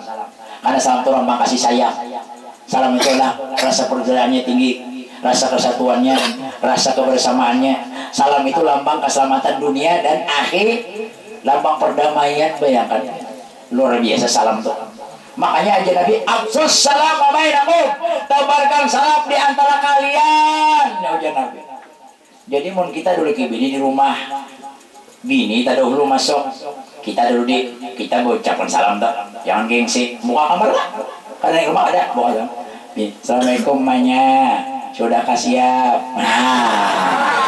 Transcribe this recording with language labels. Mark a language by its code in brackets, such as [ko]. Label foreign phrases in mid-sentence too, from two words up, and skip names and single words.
[id] Karena salam itu lambang kasih sayang. Salam itu lah rasa perjalanannya tinggi, rasa kesatuannya, rasa kebersamaannya. Salam itu lambang keselamatan dunia dan akhir, lambang perdamaian. Bayangkan luar biasa salam itu. Makanya aja Nabi [ar] أفشوا السلام بينكم, [id] tabarkan salam di antara kalian. Ya ujar Nabi. [bjn] Jadi mun kita dulu ke bini di rumah, bini tak dulu masuk, kita ucapkan salam tak, jangan gengsi, buka kamar lah. [id] Karena di rumah ada, buka. Assalamualaikum manya. Sudah siap. Nah,